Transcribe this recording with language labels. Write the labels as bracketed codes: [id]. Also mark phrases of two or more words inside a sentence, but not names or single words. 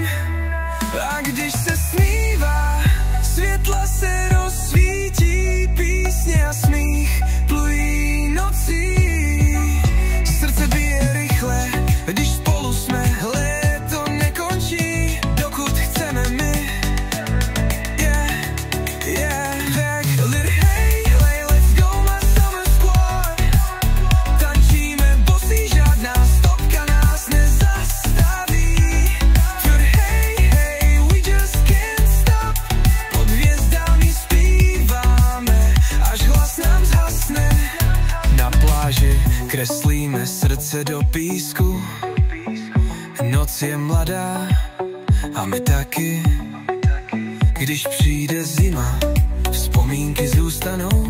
[cs] A když se smívá, světla se rozsvítí, písně a smích plují nocí. Srdce bije rychle, když spolu jsme, léto nekončí, dokud chceme my. [en] Yeah, yeah, tak hey, hey, let's go my summer squad. [cs] Tančíme bosí, žádná stopka nás nezastaví. [en] But hey, hey, we just can't stop. [cs] Pod hvězdami zpíváme, až hlas nám zhasne. Na pláži kreslíme srdce do písku. Noc je mladá a my taky. Když přijde zima, vzpomínky zůstanou.